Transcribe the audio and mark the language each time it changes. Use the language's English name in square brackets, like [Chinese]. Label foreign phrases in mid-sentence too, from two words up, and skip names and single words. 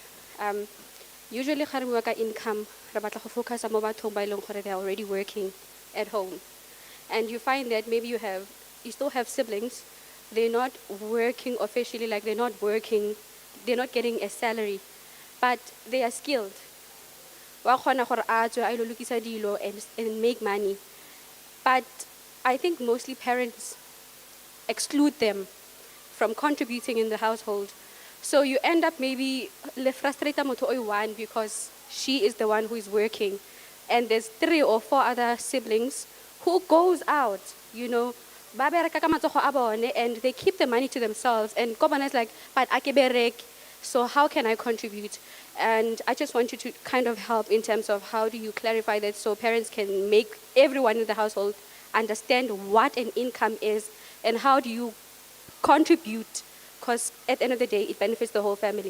[English] Usually, when we work at income, we focus on they are already working at home, and you find that maybe you still have siblings, they're not working officially, like they're not working, they're not getting a salary, but they are skilled. [Tswana] Wa kgona gore a tswe a ilo lokisa dilo [English] and make money. But I think mostly parents exclude them from contributing in the household. So you end up maybe [Tswana] le frustrata motho o one [English] because she is the one who is working. And there's 3 or 4 other siblings who goes out, you know, [Tswana] ba bereka ka matsogo a bone, [English] and they keep the money to themselves. And Kobana is like, but I [Tswana] ke berek, [English] so how can I contribute? And I just want you to kind of help in terms of how do you clarify that so parents can make everyone in the household understand what an income is and how do you contribute, because at the end of the day, it benefits the whole family.